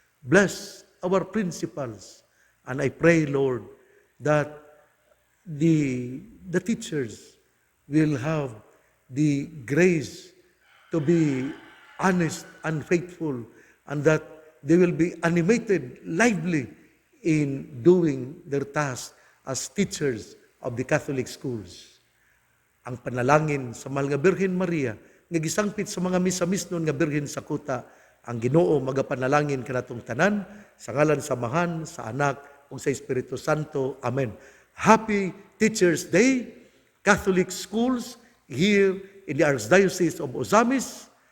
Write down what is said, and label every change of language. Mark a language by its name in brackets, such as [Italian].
[English] Bless our principals. And I pray, Lord, that the teachers will have the grace to be honest and faithful, and that they will be animated, lively in doing their task as teachers of the Catholic schools. [Cebuano] Ang panalangin sa mahal nga Birhen Maria, nga gisangpit sa mga misa-misnon nga Birhen sa kuta, ang Ginoo magapanalangin kanatong tanan, sa ngalan sa Amahan, sa Anak, ug sa Espiritu Santo. Amen. [English] Happy Teachers Day, Catholic schools here in the Archdiocese of Ozamis.